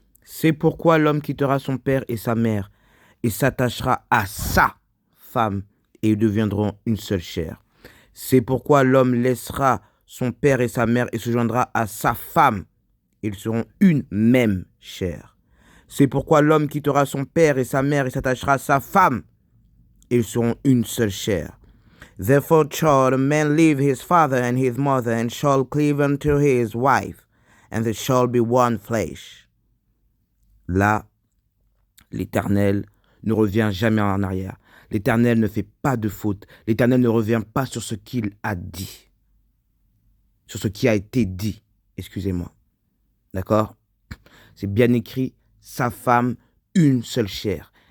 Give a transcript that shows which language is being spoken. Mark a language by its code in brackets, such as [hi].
[fr] C'est pourquoi l'homme quittera son père et sa mère et s'attachera à sa femme et ils deviendront une seule chair. C'est pourquoi l'homme laissera son père et sa mère et se joindra à sa femme. Ils seront une même chair. C'est pourquoi l'homme quittera son père et sa mère et s'attachera à sa femme. Ils seront une seule chair. [en] Therefore shall a man leave his father and his mother and shall cleave unto his wife, and they shall be one flesh. [fr] Là, l'Éternel ne revient jamais en arrière. L'Éternel ne fait pas de faute. L'Éternel ne revient pas sur ce qu'il a dit. Sur ce qui a été dit. Excusez-moi. D'accord? C'est bien écrit, sa femme, une seule chair.